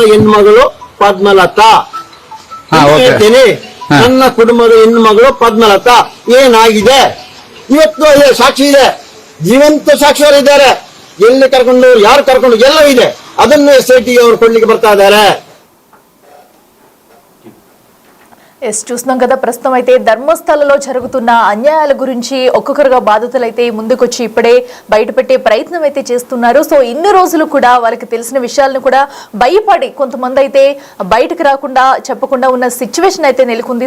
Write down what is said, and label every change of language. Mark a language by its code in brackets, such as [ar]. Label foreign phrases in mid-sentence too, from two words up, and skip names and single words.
[kn] ನನ್ನ ಕುಟುಂಬದ ಹೆಣ್ಮಗಳು ಪದ್ಮಲತಾ ಹೇಳ್ತೀನಿ. ನನ್ನ ಕುಟುಂಬದ ಹೆಣ್ಣು ಮಗಳು ಪದ್ಮಲತಾ ಏನಾಗಿದೆ ಇವತ್ತು ಸಾಕ್ಷಿ ಇದೆ, ಜೀವಂತ ಸಾಕ್ಷಿಯವರಿದ್ದಾರೆ. ಎಲ್ಲಿ ಕರ್ಕೊಂಡು ಯಾರು ಕರ್ಕೊಂಡು ಎಲ್ಲ ಇದೆ. ಅದನ್ನು SIT ಅವರು ಕೊಡ್ಲಿಕ್ಕೆ ಬರ್ತಾ ಇದ್ದಾರೆ. [te] చూస్తున్నాం కదా. ప్రస్తుతం అయితే ధర్మస్థలలో జరుగుతున్న అన్యాయాల గురించి ఒక్కొక్కరుగా బాధితులు అయితే ముందుకొచ్చి ఇప్పుడే బయటపెట్టే ప్రయత్నం అయితే చేస్తున్నారు. సో ఇన్ని రోజులు కూడా వాళ్ళకి తెలిసిన విషయాలను కూడా భయపడి కొంతమంది అయితే బయటకు రాకుండా చెప్పకుండా ఉన్న సిచ్యువేషన్ అయితే నెలకొంది.